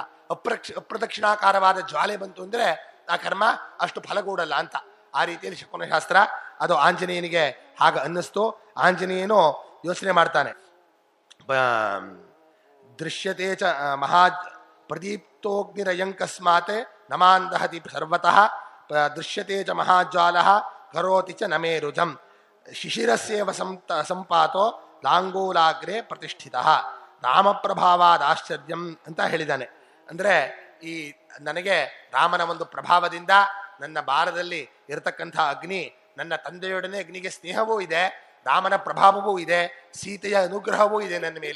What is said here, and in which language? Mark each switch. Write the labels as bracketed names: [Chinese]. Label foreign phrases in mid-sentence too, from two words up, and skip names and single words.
[Kannada] ಅಪ್ರದಕ್ಷಿಣಾಕಾರವಾದ ಜ್ವಾಲೆ ಬಂತು ಅಂದ್ರೆ ಆ ಕರ್ಮ ಅಷ್ಟು ಫಲಗೂಡಲ್ಲ ಅಂತ. ಆ ರೀತಿಯಲ್ಲಿ ಶಕುನ ಶಾಸ್ತ್ರ ಅದು ಆಂಜನೇಯನಿಗೆ ಹಾಗ ಅನ್ನಿಸ್ತು. ಆಂಜನೇಯನು ಯೋಚನೆ ಮಾಡ್ತಾನೆ, [Sanskrit] ದೃಶ್ಯತೆ ಚ ಮಹಾ ಪ್ರದೀಪ್ತೋಗ್ನಿರಯಂಕಸ್ಮಾತ್ ನಮಾಂದಹತಿ ಸರ್ವತಃ ದೃಶ್ಯತೆ ಚ ಮಹಾಜ್ವಾಲ ಕರೋತಿ ಚ ನಮೇರುಜಂ ಶಿಶಿರಸ್ಯೇವ ಸಂಪಾತೋ ಲಾಂಗೂಲಾಗ್ರೆ ಪ್ರತಿಷ್ಠಿತ ರಾಮಪ್ರಭಾವಾದ ಆಶ್ಚರ್ಯಂ [Kannada] ಅಂತ ಹೇಳಿದ್ದಾನೆ. ಅಂದ್ರೆ ಈ ನನಗೆ ರಾಮನ ಒಂದು ಪ್ರಭಾವದಿಂದ ನನ್ನ ಬಾಲದಲ್ಲಿ ಇರತಕ್ಕಂಥ ಅಗ್ನಿ, ನನ್ನ ತಂದೆಯೊಡನೆ ಅಗ್ನಿಗೆ ಸ್ನೇಹವೂ ಇದೆ, ರಾಮನ ಪ್ರಭಾವವೂ ಇದೆ, ಸೀತೆಯ ಅನುಗ್ರಹವೂ ಇದೆ ನನ್ನ ಮೇಲೆ.